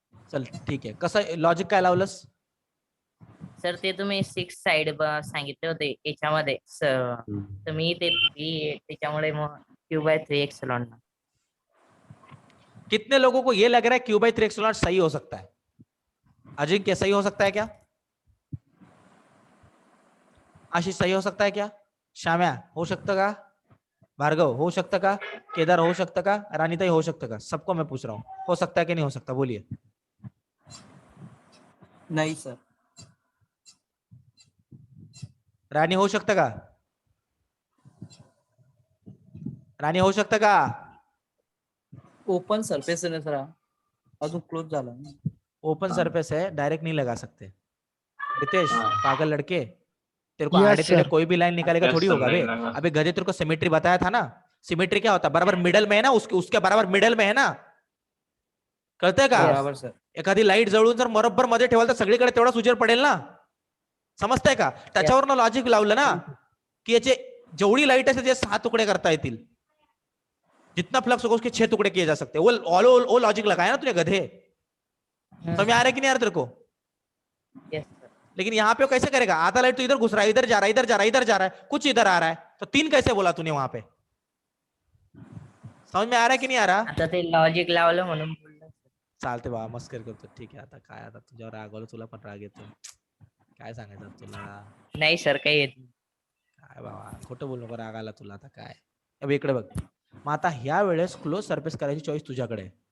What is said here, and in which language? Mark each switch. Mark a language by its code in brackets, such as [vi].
[mr] चल ठीक आहे, कसं लॉजिक काय लावलंस? सर ते तुम्ही 6 साइड सांगितले होते याच्यामध्ये तर मी ते त्याच्यामुळे मग Q by 3 epsilon naught. [hi] कितने लोगों को ये लग रहा है क्यू बाई 3 एक्सोनॉट सही हो सकता है? अजिंक्य सही हो सकता है क्या? आशीष सही हो सकता है क्या? श्याम्या हो सकता का? भार्गव हो सकता का? केदार हो सकता का? रानीताई हो सकता का? सबको मैं पूछ रहा हूँ, हो सकता है कि नहीं हो सकता, बोलिए। नहीं सर। [mr] रानी हो शकतं का? राणी होऊ शकतं का? [hi] ओपन सरफेस है ना सर, [mr] अजून क्लोज झाला ना। [hi] ओपन सरफेस है, डायरेक्ट नहीं लगा सकते। रितेश हाँ। पागल लड़के, तेरे को [en] Yes, [hi] आड़े टेढ़े [en] sir. [hi] कोई भी लाइन निकालेगा [en] Yes, [hi] थोड़ी [en] sir, [hi] होगा बे। नहीं लगा। अबे गधे, तेरे को सिमेट्री बताया था ना, सिमेट्री क्या होता है? बराबर मिडल में है ना, उसके बराबर मिडल में है ना, [mr] कळतंय का? [hi] बराबर सर। [mr] एखादी लाईट जळून जर बरोबर मध्ये ठेवाल तर सगळीकडे तेवढाच उजेड पडेल ना, समजतंय का? त्याच्यावरनं लॉजिक लावलं ना की याचे जेवढी लाईट असेल ते 6 तुकडे करता येतील, [hi] जितना फ्लक्स होगा उसके 6 टुकड़े किए जा सकते हैं। वो लॉजिक लगाया ना तूने गधे, समझ में आ रहा है कि नहीं आ रहा तेरे को? Yes sir. लेकिन यहाँ पे वो कैसे करेगा? आधा लाइट तो इधर घुस रहा है, इधर जा रहा है, इधर जा रहा है, इधर जा रहा है, कुछ इधर आ रहा है, तो 3 कैसे बोला तूने वहां पे? समझ में आ रहा है कि नहीं आ रहा? [mr] आता ते लॉजिक लावलं म्हणून बोललो. चालते बाबा, मस्कर करतो, ठीक आहे। आता काय, आता तुझ्यावर राग आलो, तुला पण राग येतो, काय सांगायचं तुला? नाही सर, काही येत नाही. काय बाबा, खोटं बोल नको, राग आला तुला आता काय? अब इकडे बघ, मग आता ह्या वेळेस क्लोज सरफेस करायची चॉईस तुझ्याकडे आहे।